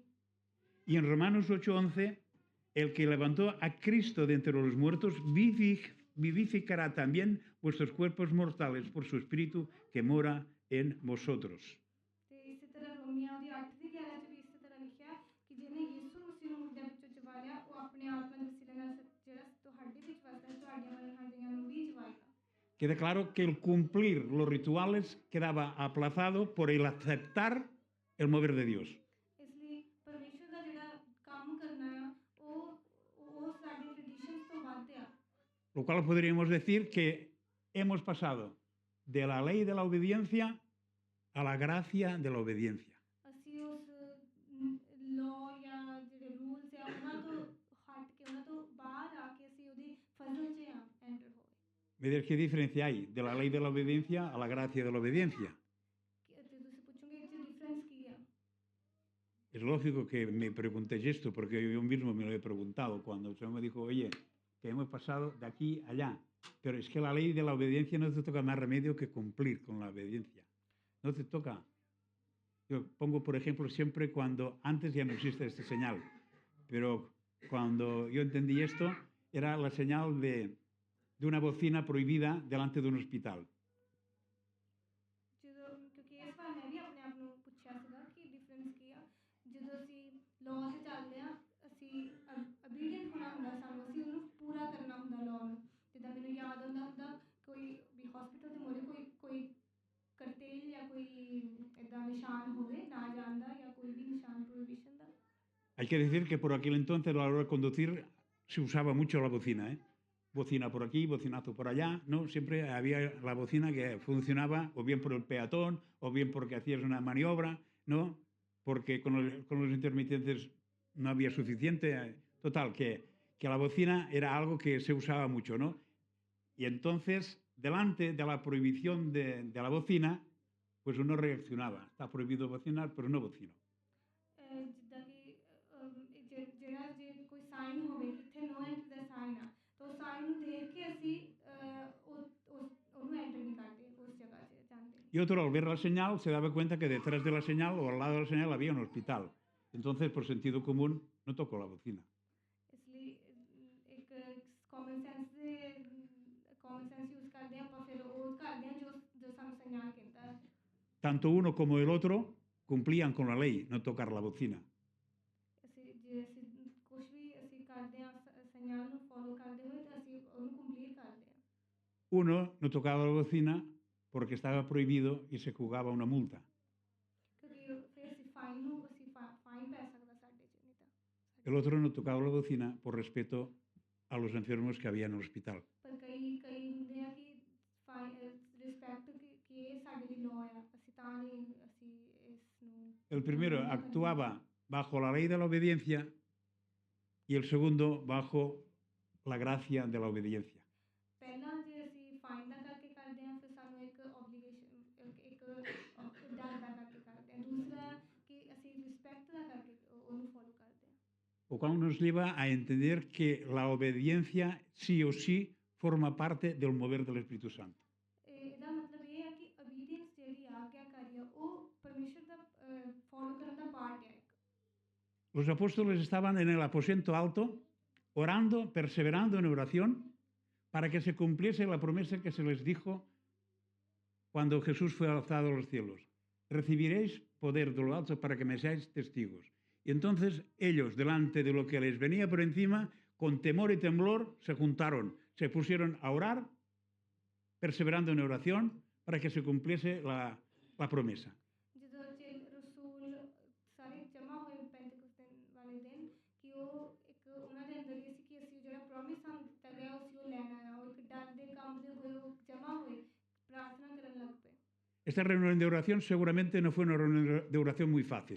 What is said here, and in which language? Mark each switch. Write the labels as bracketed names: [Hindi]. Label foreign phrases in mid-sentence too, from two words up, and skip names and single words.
[Spanish] Y en Romanos 8:11, el que levantó a Cristo de entre los muertos vivificará también vuestros cuerpos mortales por su Espíritu que mora en vosotros. [Punjabi] ਤੇ ਇਸੇ ਤਰ੍ਹਾਂ ਰੋਮੀਆਂ ਦੀ 8 ਦੀ 11 'ਚ ਵੀ ਇਸੇ ਤਰ੍ਹਾਂ ਲਿਖਿਆ ਕਿ ਜਿਹਨੇ ਯਿਸੂ ਮਸੀਹ ਨੂੰ ਮੁਰਦਿਆਂ ਵਿੱਚੋਂ ਜਗਾ ਲਿਆ ਉਹ ਆਪਣੇ ਆਤਮਾ ਦੇ ਵਸੀਲੇ ਨਾਲ ਜਿਹੜਾ ਤੁਹਾਡੇ ਵਿੱਚ ਵਸਦਾ ਹੈ ਤੁਹਾਡੇ ਵੱਲ [Spanish] Queda claro que el cumplir los rituales quedaba aplazado por el aceptar el mover de Dios. [Punjabi] ਇਸ ਲਈ ਪਰਮੇਸ਼ਰ ਦਾ ਜਿਹੜਾ ਕੰਮ ਕਰਨਾ ਆ ਉਹ ਸਾਡੇ ਟ੍ਰੈਡੀਸ਼ਨਸ ਤੋਂ ਵੱਧ ਆ [Spanish] Lo cual podríamos decir que hemos pasado de la ley de la obediencia a la gracia de la obediencia. [Punjabi] ਅਸੀਂ ਉਸ ਲਾਅ ਜਾਂ ਜਿਹੜੇ ਰੂਲਸ ਆ ਉਹਨਾਂ ਤੋਂ ਹਟ ਕੇ ਉਹਨਾਂ ਤੋਂ ਬਾਹਰ ਆ ਕੇ ਅਸੀਂ ਉਹਦੀ ਫਜ਼ਲ 'ਚ ਆ ਐਂਟਰ ਹੋਏ [Spanish] ¿Me dices qué diferencia hay de la ley de la obediencia a la gracia de la obediencia? [Punjabi] ਤੇ ਤੁਸੀਂ ਪੁੱਛੋਗੇ ਇਹ 'ਚ ਡਿਫਰੈਂਸ ਕੀ ਆ [Spanish] Es lógico que me preguntéis esto, porque yo mismo me lo he preguntado cuando el Señor me dijo, oye, que hemos pasado de aquí a allá, pero es que la ley de la obediencia no te toca más remedio que cumplir con la obediencia. No te toca. Yo pongo, por ejemplo, siempre cuando, antes ya no existe esta señal, pero cuando yo entendí esto, era la señal de una bocina prohibida delante de un hospital. [Punjabi] ਜਦੋਂ ਕਿਉਂਕਿ ਇਸ ਵਾਰ ਮੈਂ ਵੀ ਆਪਣੇ ਆਪ ਨੂੰ ਪੁੱਛਿਆ ਸੀਗਾ ਕਿ ਡਿਫਰੈਂਸ ਕੀ ਆ ਜਦੋਂ ਅਸੀਂ ਲਾਅ 'ਤੇ ਚੱਲਦੇ ਆ ਅਸੀਂ obedient ਹੋਣਾ ਹੁੰਦਾ ਸਾਨੂੰ ਅਸੀਂ ਉਹਨੂੰ ਪੂਰਾ ਕਰਨਾ ਹੁੰਦਾ ਲਾਅ ਨੂੰ ਜਿੱਦਾਂ ਮੈਨੂੰ ਯਾਦ ਹੁੰਦਾ ਕੋਈ ਵੀ ਹਸਪੀਟਲ ਦੇ ਮੋਰੇ ਕੋਈ ਕਰਤੇਲ ਜਾਂ ਕੋਈ ਇੱਦਾਂ ਨਿਸ਼ਾਨ ਹੋਵੇ ਨਾ ਜਾਣ ਦਾ ਜਾਂ ਕੋਈ ਵੀ ਨਿਸ਼ਾਨ ਪ੍ਰੋਹਿਬਿਸ਼ਨ ਦਾ [Spanish] Hay que decir que por aquel entonces a la hora de conducir se usaba mucho la bocina, ¿eh? Bocina por aquí, bocinazo por allá, ¿no? Siempre había la bocina que funcionaba o bien por el peatón o bien porque hacías una maniobra, ¿no? Porque con los intermitentes no había suficiente. Total, que la bocina era algo que se usaba mucho, ¿no? Y entonces, delante de la prohibición de la bocina, pues uno reaccionaba. Está prohibido bocinar, pero no bocino. [Punjabi] ਜਿੱਦਾਂ ਕਿ ਜਿਹੜਾ ਜੇ ਕੋਈ ਸਾਈਨ ਹੋਵੇ ਕਿ ਇੱਥੇ [English] no enter [Punjabi] ਦਾ ਸਾਈਨ ਆ ਤਾਂ ਉਹ ਸਾਈਨ ਨੂੰ ਦੇਖ ਕੇ ਅਸੀਂ ਉਹਨੂੰ ਐਂਟਰ ਨਹੀਂ ਕਰਦੇ ਉਸ ਜਗ੍ਹਾ 'ਚ ਜਾਂਦੇ [Spanish] Y otro, al ver la señal, se daba cuenta que detrás de la señal o al lado de la señal había un hospital. Entonces, por sentido común, no tocó la bocina. [Punjabi] ਇਸ ਲਈ ਇੱਕ [English] common sense use [Punjabi] ਕਰਦੇ ਹਾਂ ਆਪਾਂ ਫਿਰ ਉਹ ਕਰਦੇ ਹਾਂ ਜੋ ਸਾਨੂੰ ਸੰਗਿਆਨ ਕਹਿੰਦਾ ਹੈ [Spanish] Tanto uno como el otro cumplían con la ley, no tocar la bocina. [Punjabi] ਅਸੀਂ ਜੇ ਅਸੀਂ ਕੁਝ ਵੀ ਅਸੀਂ ਕਰਦੇ ਹਾਂ ਸੰਗਿਆਨ ਨੂੰ ਫੋਲੋ ਕਰਦੇ ਹੋਏ ਤਾਂ ਅਸੀਂ ਉਹਨੂੰ ਕੰਪਲੀਟ ਕਰਦੇ ਹਾਂ [Spanish] Uno no tocaba la bocina porque estaba prohibido y se jugaba una multa. [Punjabi] ਕਿਉਂਕਿ ਫਿਰ ਅਸੀਂ ਫਾਈਨ ਨੂੰ ਅਸੀਂ ਫਾਈਨ ਪੈ ਸਕਦਾ ਸਾਡੇ 'ਚ ਨਹੀਂ ਤਾਂ [Spanish] El otro no tocaba la bocina por respeto a los enfermos que había en el hospital. [Punjabi] ਪਰ ਕਈ ਹੁੰਦੇ ਆ ਕਿ ਰਿਸਪੈਕਟ ਕਿ ਇਹ ਸਾਡੇ ਲਈ ਲਾਅ ਆ ਅਸੀਂ ਤਾਂ ਨਹੀਂ ਅਸੀਂ ਇਸ ਨੂੰ [Spanish] El primero actuaba bajo la ley de la obediencia y el segundo bajo la gracia de la obediencia. [Punjabi] ਪਹਿਲਾਂ ਜੇ ਅਸੀਂ ਫਾਈਨ ਦਾ ਕਰਕੇ ਕਰਦੇ ਹਾਂ ਫਿਰ ਸਾਨੂੰ ਇੱਕ ਓਬਲੀਗੇਸ਼ਨ ਇੱਕ ਡਰ ਦਾ ਕਰਕੇ ਕਰਦੇ ਹਾਂ ਦੂਸਰਾ ਕਿ ਅਸੀਂ ਰਿਸਪੈਕਟ ਦਾ ਕਰਕੇ ਉਹਨੂੰ ਫੋਲੋ ਕਰਦੇ ਹਾਂ [Spanish] Lo cual nos lleva a entender que la obediencia sí o sí forma parte del mover del Espíritu Santo. [Punjabi] ਇਹਦਾ ਮਤਲਬ ਇਹ ਹੈ ਕਿ ਓਬੀਡੀਐਂਸ ਜਿਹੜੀ ਆਗਿਆਕਾਰੀ ਆ ਉਹ ਪਰਮੇਸ਼ਰ ਦਾ ਫੋਲੋ ਕਰਨ ਦਾ ਪਾਰਟ ਹੈ ਇੱਕ [Spanish] Los apóstoles estaban en el aposento alto, orando, perseverando en oración, para que se cumpliese la promesa que se les dijo cuando Jesús fue alzado a los cielos. Recibiréis poder de lo alto para que me seáis testigos. Y entonces ellos, delante de lo que les venía por encima, con temor y temblor, se juntaron, se pusieron a orar, perseverando en oración, para que se cumpliese la promesa. [Punjabi] ਜਦੋਂ ਰਸੂਲ ਸਾਰੇ ਜਮ੍ਹਾਂ ਹੋਏ ਪੈਂਤੇਕੋਸਤ ਵਾਲੇ ਦਿਨ ਕਿ ਉਹ ਇੱਕ ਉਹਨਾਂ ਦੇ ਅੰਦਰ ਇਹ ਸੀ ਕਿ ਅਸੀਂ ਜਿਹੜਾ ਪ੍ਰੋਮਿਸ ਸਾਨੂੰ ਦਿੱਤਾ ਗਿਆ ਉਹ ਲੈਣਾ ਆ ਉਹ ਇੱਕ ਡਰ ਦੇ ਕੰਮ ਦੇ ਹੋਏ ਉਹ ਜਮ੍ਹਾਂ ਹੋਏ ਪ੍ਰਾਰਥਨਾ ਕਰਨ ਲੱਗ ਪਏ [Spanish] Esta reunión de oración seguramente no fue una reunión de oración muy fácil,